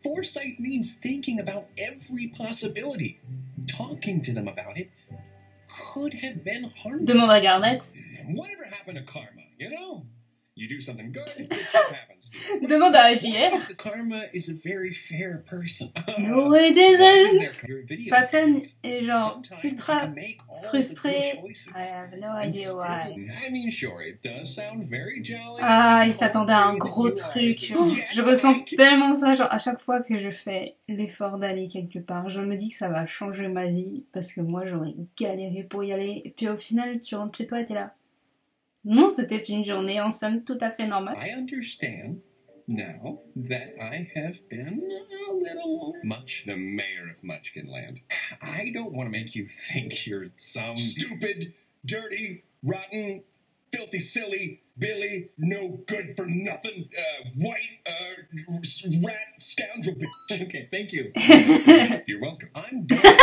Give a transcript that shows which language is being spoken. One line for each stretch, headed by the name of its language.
English: Foresight means thinking about every possibility. Talking to them about it could have been harmful.
French: Demande à Garnet.
English: Whatever happened to karma, you know? You do something good, good stuff happens to you.
French: Demande à JR.
English: Karma is a very fair person. No it isn't.
French: Patton est genre ultra frustré.
English: I have no idea why. I mean, sure, it does sound very jolly.
French: Il s'attendait à un gros truc. Je ressens tellement ça, genre à chaque fois que je fais l'effort d'aller quelque part, je me dis que ça va changer ma vie parce que moi j'aurais galéré pour y aller. Et puis au final, tu rentres chez toi et t'es là. Non, c'était une journée en somme tout à fait normale.
English: I understand now that I have been a little much the mayor of Munchkinland. I don't want to make you think you're some stupid, dirty, rotten, filthy, silly, Billy, no good for nothing, white, rat, scoundrel bitch. Okay, thank you. You're welcome. I'm done.